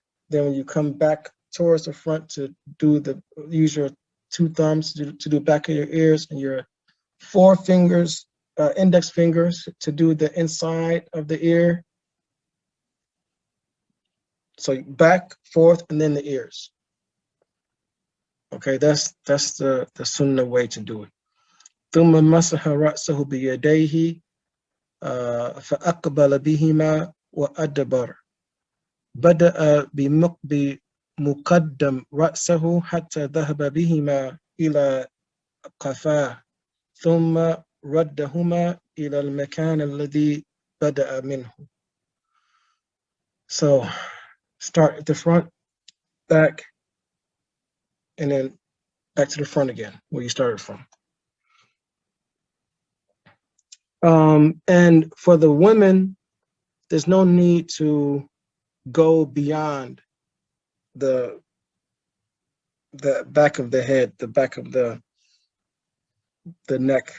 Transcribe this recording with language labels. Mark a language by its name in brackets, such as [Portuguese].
[English] Then when you come back towards the front to use your 2 thumbs to do back of your ears, and your 4 fingers, index fingers, to do the inside of the ear. So back, forth, and then the ears. Okay, that's the sunnah way to do it. [Arabic] ثم مسح رأسه بيديه فأقبل بهما وأدبر. بدأ بمقدم رأسه حتى ذهب بهما إلى قفاه ثم ردهما إلى المكان الذي بدأ منه. [English] So start at the front, back, and then back to the front again, where you started from. And for the women, there's no need to go beyond the back of the head, the back of the neck.